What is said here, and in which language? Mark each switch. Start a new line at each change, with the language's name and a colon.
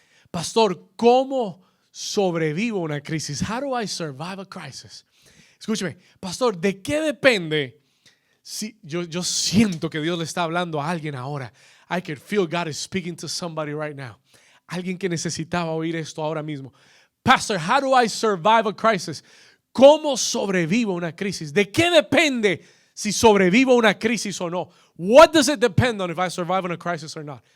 Spanish: Pastor, ¿cómo sobrevivo una crisis?
English: How do I survive a crisis?
Spanish: Escúcheme, pastor, ¿de qué depende? Si yo siento que Dios le está hablando a alguien ahora.
English: I can feel God is speaking to somebody right now.
Spanish: Alguien que necesitaba oír esto ahora mismo. Pastor,
English: how do I survive a crisis?
Spanish: ¿Cómo sobrevivo una crisis? ¿De qué depende si sobrevivo una crisis o no?
English: What does it depend on if I survive on a crisis or not?